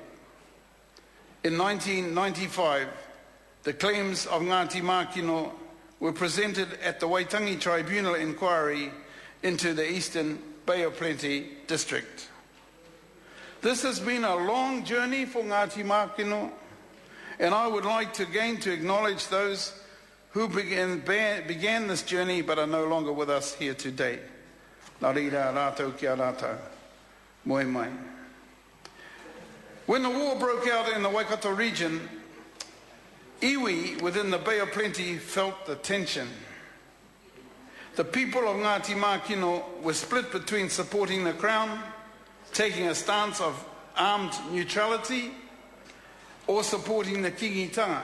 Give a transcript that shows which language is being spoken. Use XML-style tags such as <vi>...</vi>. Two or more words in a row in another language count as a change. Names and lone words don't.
<en>In 1995, the claims of Ngati Makino were presented at the Waitangi Tribunal inquiry into the Eastern Bay of Plenty district. This has been a long journey for Ngati Makino, and I would like to again to acknowledge those who began this journey but are no longer with us here today.</en> <mi>Nā reira rātou kia rātou. Moi mai.</mi> <en>When the war broke out in the Waikato region, iwi within the Bay of Plenty felt the tension. The people of Ngati Makino were split between supporting the Crown, taking a stance of armed neutrality, or supporting the kingitanga.</en>